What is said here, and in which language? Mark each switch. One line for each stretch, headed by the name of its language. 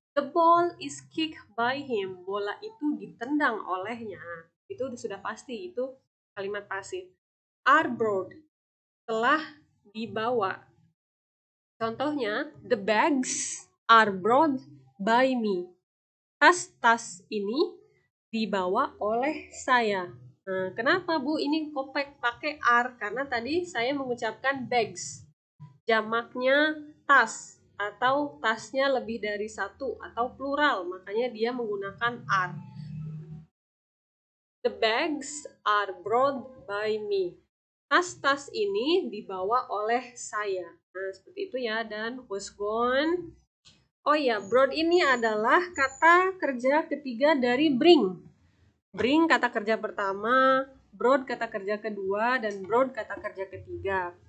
English: The ball is kicked by him.
Indonesian: Bola itu ditendang olehnya. Itu sudah pasti, itu kalimat pasif.
English: Are brought.
Indonesian: Telah dibawa.
English: Contohnya, the bags are brought by me.
Indonesian: Tas-tas ini dibawa oleh saya. Nah, kenapa Bu ini kopek pakai are? Karena tadi saya mengucapkan bags. Jamaknya tas atau tasnya lebih dari satu atau plural, makanya dia menggunakan are.
English: The bags are brought by me.
Indonesian: Tas-tas ini dibawa oleh saya. Nah, seperti itu ya. Dan was gone. Oh ya, brought ini adalah kata kerja ketiga dari bring. Bring kata kerja pertama, brought kata kerja kedua, dan brought kata kerja ketiga.